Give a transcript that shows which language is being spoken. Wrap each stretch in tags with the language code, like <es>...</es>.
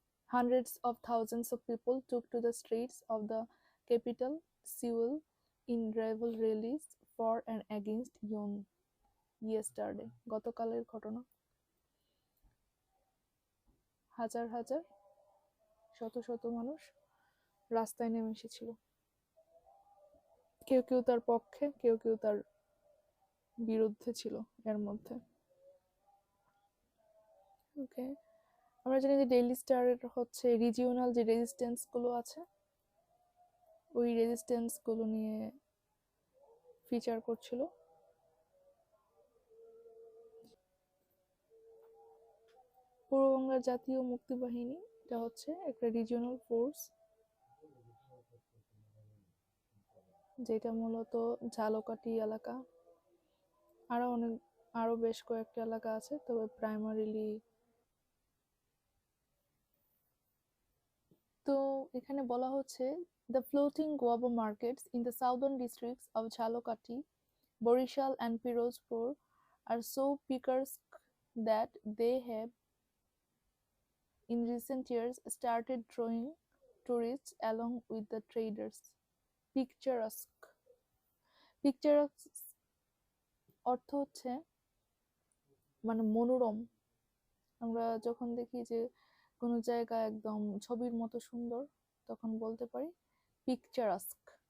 <en>Hundreds of thousands of people took to the streets of the capital, Seoul, in rival rallies for and against Yoon yesterday.</en> <bn>গতকালের ঘটনা। হাজার হাজার শত শত মানুষ রাস্তায় নেমে এসেছিল, কেউ কেউ তার পক্ষে, কেউ কেউ তার বিরুদ্ধে ছিল এর মধ্যে। ওকে, আমরা জানি যে ডেইলি স্টারের হচ্ছে রিজিওনাল যে রেজিস্ট্যান্স গুলো আছে, ওই রেজিস্ট্যান্স গুলো নিয়ে ফিচার করছিল। পূর্ববাংলার জাতীয় মুক্তিবাহিনী, এটা হচ্ছে একটা রিজিওনাল ফোর্স, যেটা মূলত ঝালকাঠি এলাকা, আরো বেশ কয়েকটা এলাকা আছে, তবে প্রাইমারিলি। তো এখানে বলা হচ্ছে</bn> <en>the floating guava markets in the southern districts of Jhalokati, Borishal and Pirozpur are so picturesque that they have in recent years started drawing tourists along with the traders.</en> <bn>Picturesque অর্থ হচ্ছে মানে মনোরম। আমরা যখন দেখি যে কোনো জায়গা একদম ছবির মতো সুন্দর, তখন বলতে পারি পিকচারাস্ক।</bn>